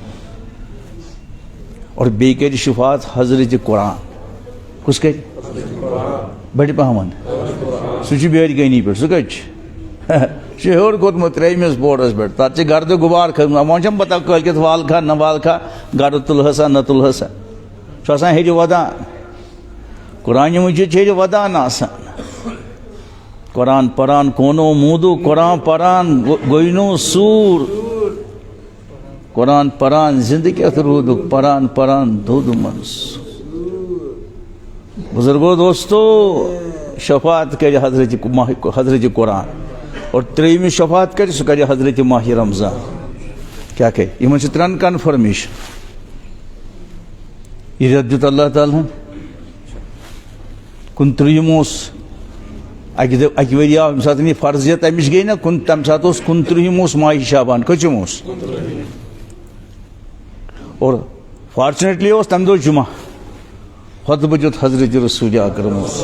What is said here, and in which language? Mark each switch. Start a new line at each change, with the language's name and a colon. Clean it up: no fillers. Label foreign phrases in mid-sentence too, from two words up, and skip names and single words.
Kashmiri: اور بیٚیہِ کرِ شفاعت حضرت قرآن کُس کرِ بڑِ پہمن سُہ چھُ بیرگٲنی پٮ۪ٹھ سُہ کتہِ چھُ ہیوٚر کھوٚتمُت 3مِس پوہرس پٮ۪ٹھ تتھ چھِ گردٕ غُبار کھٔژمٕژ وۄنۍ چھَم پتہ کٲلۍکٮ۪تھ والکھا نہ والکھا گردٕ تُلہٕ نہ تُلہٕ سا چھُ آسان ہیٚرِ ودان قرآنہِ مجیٖد چھِ ہیٚرِ ودان آسان قرآن پران کونو موٗدوٗ قرآن پران گوینو سوٗر قرآن پران زندٕ کیٛاہ روٗدُکھ پران پران دۄد منصوٗر بزرگو دوستو شفاعت کرِ حضرت قرآن اور 3مِس شفاعت کرِ سُہ کرِ حضرت ماہِ رمضان کیٛاہ کرِ یِمن چھِ 3 کنفرمیشن یہِ رٮ۪تھ دیُت اللہ تعالیٰ ہن 29 اوس اکہِ ؤرۍ آو ییٚمہِ ساتہٕ یہِ فرضیت امِچ گٔے نا تمہِ ساتہٕ اوس 29 اوس ماہِ شابان کٔژِم اوس اور فارچُنیٹلی اوس تمہِ دۄہ جُمعہ خۄطبہٕ دیُت حضرت رسول اکرم